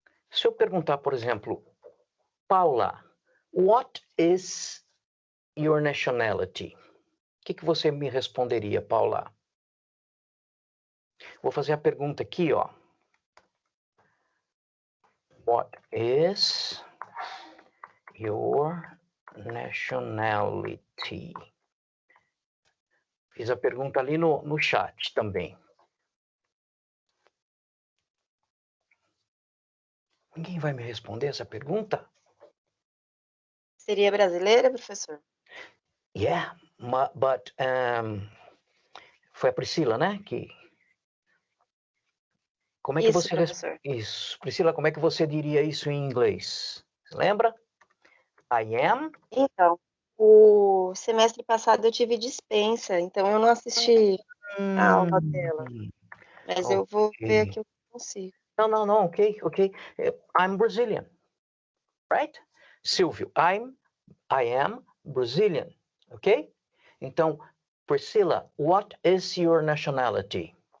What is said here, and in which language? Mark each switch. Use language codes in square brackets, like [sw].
[pt] Se eu perguntar, por exemplo, Paula, [en] what is your nationality? [pt] O que você me responderia, Paula? Vou fazer a pergunta aqui, ó. [en] What is your nationality? [pt] Fiz a pergunta ali no chat também. Ninguém vai me responder essa pergunta? Seria brasileira, professor? Yeah, but foi a Priscila, né? Como é que Isso, você professor. Isso, Priscila, como é que você diria isso em inglês? Lembra? [en] I am. [pt] Então, o semestre passado eu tive dispensa, então eu não assisti a aula dela. Mas eu vou ver aqui o que eu consigo. [en] Não, ok. I'm Brazilian, right? Silvio, I am Brazilian, ok? Então, Priscila, what is your nationality?